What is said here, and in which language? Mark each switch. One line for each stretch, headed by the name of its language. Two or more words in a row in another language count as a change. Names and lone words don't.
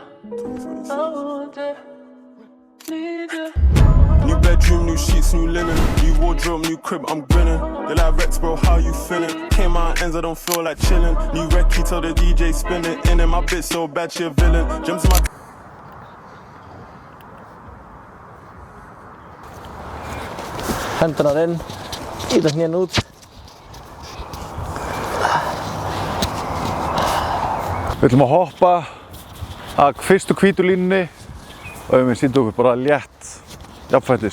English: New bedroom, new sheets, new linen. New wardrobe, new crib, I'm grinning. They like Rex, bro, how you feeling? Came out ends, I don't feel like chilling. New recce, tell the DJ spin it. In my bitch so bad, she a villain. Jumps in my...
Icelandic: Hendurnar inn, íta hnén út. Við ætlum að hoppa að fyrstu hvítu línunni og við sýndum okkur bara létt jafnfætis.